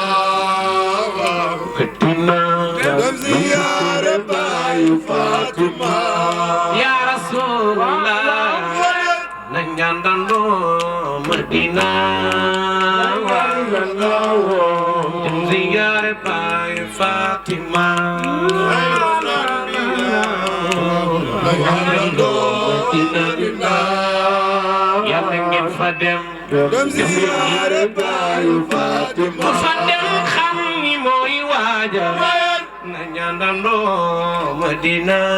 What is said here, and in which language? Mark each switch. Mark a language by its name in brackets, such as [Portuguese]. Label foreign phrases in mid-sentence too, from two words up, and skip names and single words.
[Wolof] زيارة باي فاطمة [Arabic] يا رسول الله [Wolof] نجاندو مدينة زيارة باي فاطمة yàlla ngeen fa dem ziyaare baayu Fatima fa dem xam ni mooy waaja na ñaandandoo Madina